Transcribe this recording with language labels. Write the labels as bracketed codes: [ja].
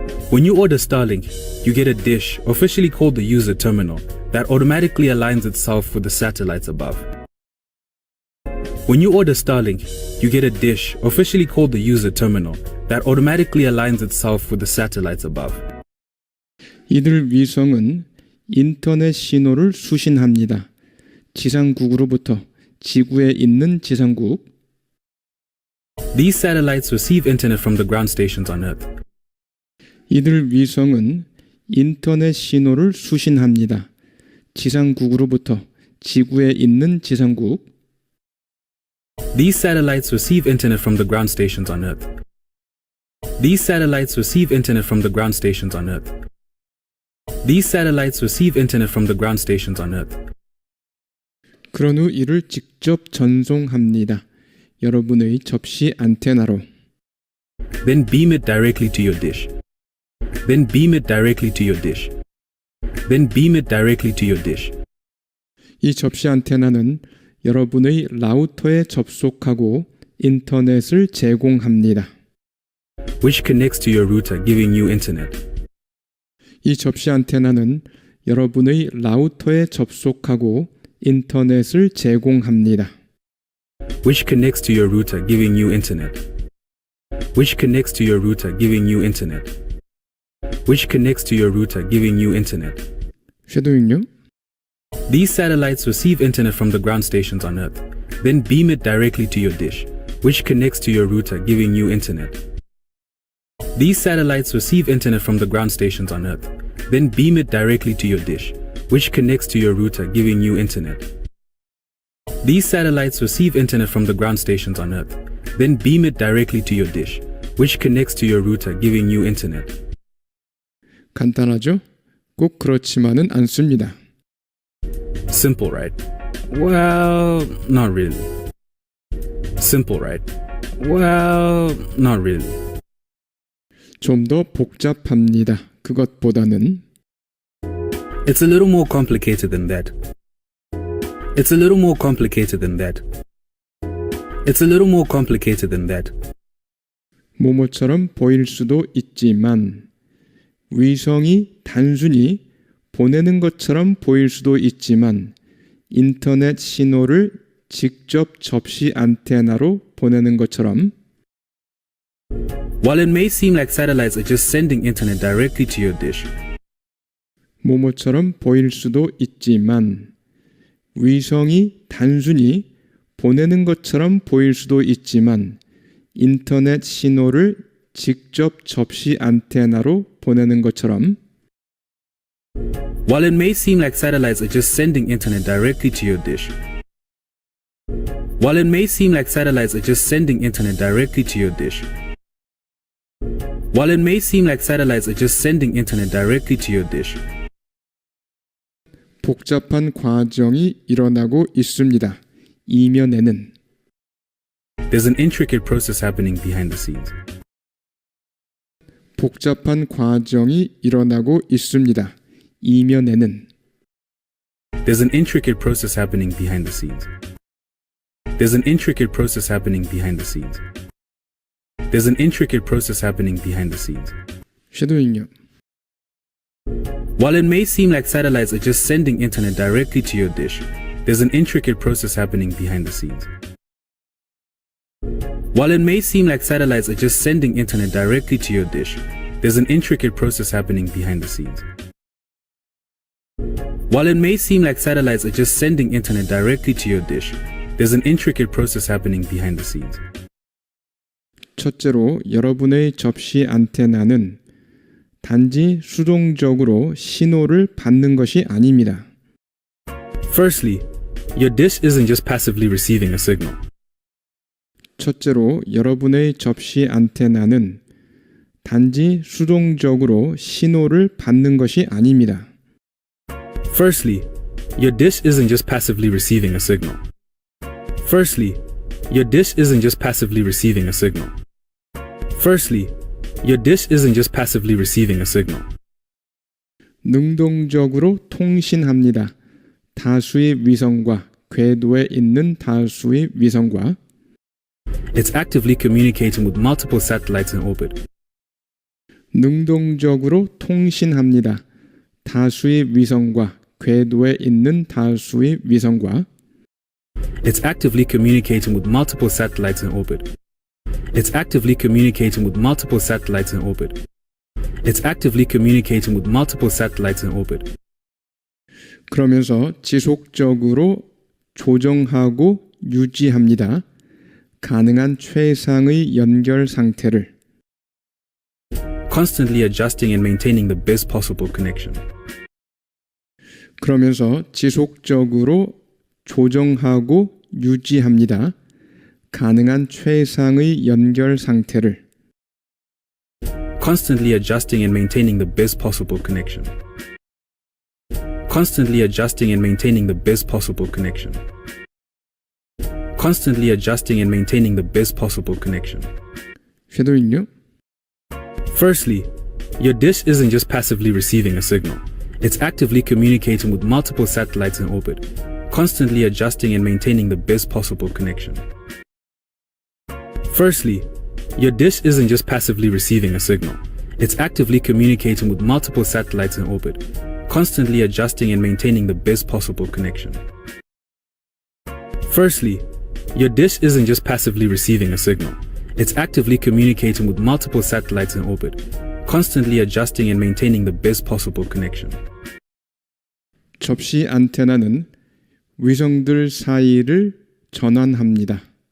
[en] When you order Starlink, you get a dish, officially called the user terminal, that automatically aligns itself with the satellites above. When you order Starlink, you get a dish, officially called the user terminal, that automatically aligns itself with the satellites above. [ko] 이들 위성은 인터넷 신호를 수신합니다. 지상국으로부터 지구에 있는 지상국 [en] These satellites receive internet from the ground stations on Earth. [ko] 이들 위성은 인터넷 신호를 수신합니다. 지상국으로부터 지구에 있는 지상국 [en] These satellites receive internet from the ground stations on Earth. These satellites receive internet from the ground stations on Earth. These satellites receive internet from the ground stations on Earth. [ko] 그런 후 이를 직접 전송합니다. 여러분의 접시 안테나로 [en] Then beam it directly to your dish. Then beam it directly to your dish. Then beam it directly to your dish. [ko] 이 접시 안테나는 여러분의 라우터에 접속하고 인터넷을 제공합니다. [en] Which connects to your router, giving you internet. [ko] 이 접시 안테나는 여러분의 라우터에 접속하고 인터넷을 제공합니다. [en] Which connects to your router, giving you internet. Which connects to your router, giving you internet. Which connects to your router, giving you internet. [ko] 쉐도잉요. [en] These satellites receive internet from the ground stations on Earth, then beam it directly to your dish, which connects to your router, giving you internet. These satellites receive internet from the ground stations on Earth, then beam it directly to your dish, which connects to your router, giving you internet. These satellites receive internet from the ground stations on Earth, then beam it directly to your dish, which connects to your router, giving you internet. [ko] 간단하죠? 꼭 그렇지만은 않습니다. [en] Simple, right? Well, not really. Simple, right? Well, not really. [ko] 좀 더 복잡합니다. 그것보다는 [en] It's a little more complicated than that. It's a little more complicated than that. It's a little more complicated than that. [ko] 모모처럼 보일 수도 있지만 위성이 단순히 보내는 것처럼 보일 수도 있지만 인터넷 신호를 직접 접시 안테나로 보내는 것처럼 [en] While it may seem like satellites are just sending internet directly to your dish, [ko] 뭐뭐처럼 보일 수도 있지만 위성이 단순히 보내는 것처럼 보일 수도 있지만 인터넷 신호를 직접 접시 안테나로 보내는 것처럼 [en] while it may seem like satellites are just sending internet directly to your dish, while it may seem like satellites are just sending internet directly to your dish, while it may seem like satellites are just sending internet directly to your dish, [ko] 복잡한 과정이 일어나고 있습니다. 이면에는 [en] there's an intricate process happening behind the scenes. [ko] 복잡한 과정이 일어나고 있습니다. 이면에는 [en] There's an intricate process happening behind the scenes. There's an intricate process happening behind the scenes. There's an intricate process happening behind the scenes. [ko] 쉐도잉요. [en] While it may seem like satellites are just sending internet directly to your dish, there's an intricate process happening behind the scenes. While it may seem like satellites are just sending internet directly to your dish, there's an intricate process happening behind the scenes. While it may seem like satellites are just sending internet directly to your dish, there's an intricate process happening behind the scenes. [ko] 첫째로 여러분의 접시 안테나는 단지 수동적으로 신호를 받는 것이 아닙니다. [en] Firstly, your dish isn't just passively receiving a signal. 첫째로 여러분의 접시 안테나는 단지 수동적으로 신호를 받는 것이 아닙니다. Firstly, your dish isn't just passively receiving a signal. Firstly, your dish isn't just passively receiving a signal. Firstly, your dish isn't just passively receiving a signal. [ko] 능동적으로 통신합니다. 다수의 위성과 궤도에 있는 다수의 위성과 [en] It's actively communicating with multiple satellites in orbit. [ko] 능동적으로 통신합니다. 다수의 위성과 궤도에 있는 다수의 위성과 [en] It's actively communicating with multiple satellites in orbit. It's actively communicating with multiple satellites in orbit. It's actively communicating with multiple satellites in orbit. [ko] 그러면서 지속적으로 조정하고 유지합니다. 가능한 최상의 연결 상태를 [en] Constantly adjusting and maintaining the best possible connection. [ko] 그러면서 지속적으로 조정하고 유지합니다. 가능한 최상의 연결 상태를 [en] Constantly adjusting and maintaining the best possible connection. Constantly adjusting and maintaining the best possible connection. Constantly adjusting and maintaining the best possible connection. [ko] 쉐도잉요. [en] Firstly, your dish isn't just passively receiving a signal. It's actively communicating with multiple satellites in orbit, constantly adjusting and maintaining the best possible connection. Firstly, your dish isn't just passively receiving a signal. It's actively communicating with multiple satellites in orbit, constantly adjusting and maintaining the best possible connection. Firstly, your dish isn't just passively receiving a signal. It's actively communicating with multiple satellites in orbit, constantly adjusting and maintaining the best possible connection. [ko] 접시 안테나는 위성들 사이를 전환합니다.